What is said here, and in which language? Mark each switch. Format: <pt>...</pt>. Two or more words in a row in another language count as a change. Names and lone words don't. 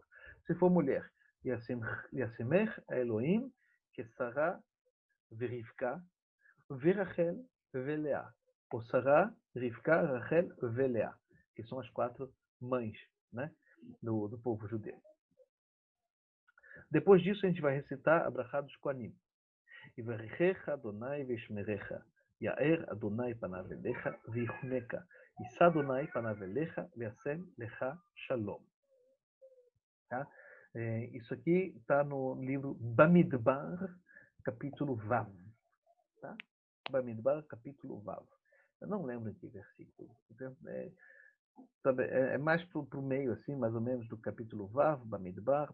<pt>Se for mulher,</pt> <he>ישימך אלהים כשרה כרבקה כרחל וכלאה.</he> <pt>Ou Sarah, Rivka, Rachel, Velea, que são as quatro mães, né, do povo judeu. Depois disso, a gente vai recitar a brachá dos Koanim.</pt> <he>יברכך ה' וישמרך יאר ה' פניו אליך ויחנך ישא ה' פניו אליך וישם לך שלום.</he> <pt>Tá? Isso aqui está no livro Bamidbar, capítulo Vav. Tá? Bamidbar, capítulo Vav. Eu não lembro em que versículo. É mais para o meio, assim, mais ou menos, do capítulo Vav, Bamidbar.</pt>